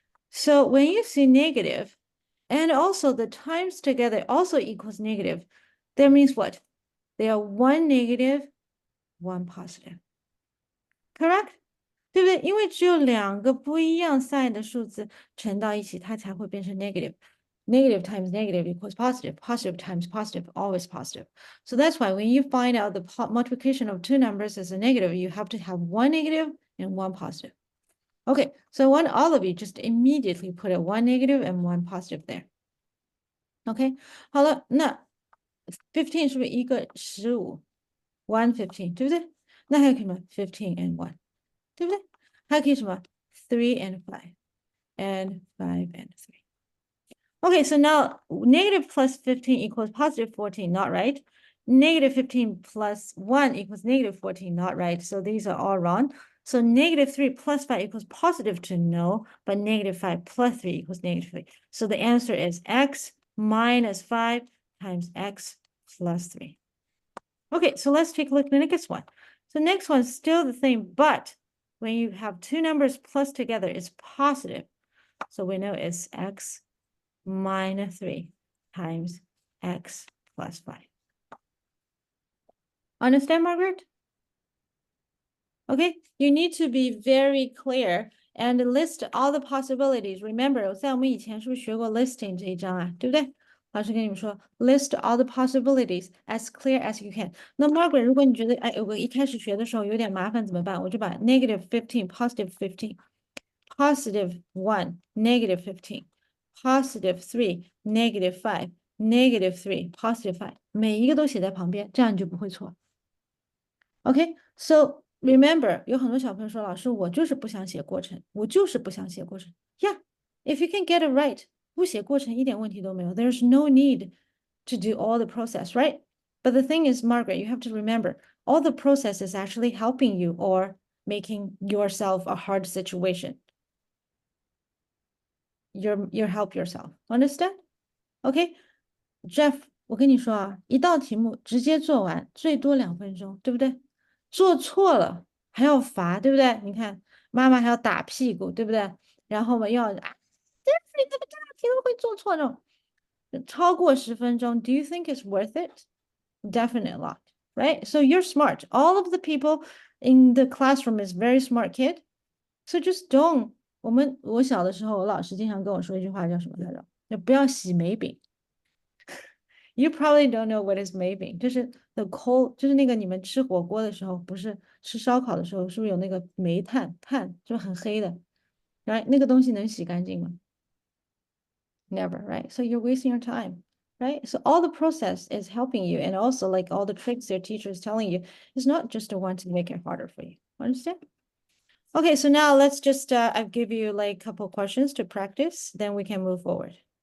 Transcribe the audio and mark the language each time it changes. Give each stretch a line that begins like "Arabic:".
English: So when you see negative and also the times together also equals negative, that means what? They are one negative, one positive. Correct?
Chinese: 对不对？因为只有2个不一样 sign 的数字乘到一起，它才会变成 negative.
English: Negative times negative equals positive. Positive times positive, always positive. So that's why when you find out the multiplication of 2 numbers as a negative, you have to have one negative and one positive. Okay, so I want all of you just immediately put a 1 negative and 1 positive there. Okay,
Chinese: 好了，那 15 是不是一个15 1 15, 对不对？那还有什么 15 and 1, 对不对？还可以什么 3 and 5 and 5 and 3.
English: Okay, so now negative plus 15 equals positive 14, not right. Negative 15 plus 1 equals negative 14, not right. So these are all wrong. So negative 3 plus 5 equals positive 2, no, but negative 5 plus 3 equals negative 3. So the answer is x minus 5 times x plus 3. Okay, so let's take a look at the next one. So next one is still the same, but when you have 2 numbers plus together, it's positive. So we know it's x minus 3 times x plus 5. Understand, Margaret? Okay, you need to be very clear and list all the possibilities. Remember,
Chinese: 在我们以前是不是学过 listing 这一章啊？对不对？老师跟你们说
English: list all the possibilities as clear as you can.
Chinese: 那 Margaret， 如果你觉得哎，我一开始学的时候有点麻烦怎么办？我就把
English: negative 15, positive 15, positive 1, negative 15, positive 3, negative 5, negative 3, positive 5,
Chinese: 每一个都写在旁边，这样你就不会错。
English: Okay, so remember,
Chinese: 有很多小朋友说，老师，我就是不想写过程，我就是不想写过程。
English: Yeah, if you can get it right,
Chinese: 不写过程一点问题都没有。
English: There's no need to do all the process, right? But the thing is, Margaret, you have to remember, all the process is actually helping you or making yourself a hard situation. You help yourself. Understand? Okay,
Chinese: Jeff, 我跟你说啊，一道题目直接做完，最多2分钟，对不对？做错了还要罚，对不对？你看妈妈还要打屁股，对不对？然后我们要啊，你怎么这道题都会做错呢？超过10分钟
English: ，Do you think it's worth it? Definitely not, right? So you're smart. All of the people in the classroom is very smart kid. So just don't.
Chinese: 我小的时候，我老师经常跟我说一句话，叫什么来着？就不要洗煤饼。
English: You probably don't know what is
Chinese: 煤饼，就是
English: the coal，
Chinese: 就是那个你们吃火锅的时候，不是吃烧烤的时候，是不是有那个煤炭，就很黑的，right？那个东西能洗干净吗？
English: Never, right? So you're wasting your time, right? So all the process is helping you, and also like all the tricks your teacher is telling you is not just a one to make it harder for you. Understand? Okay, so now let's just I'll give you like a couple questions to practice, then we can move forward.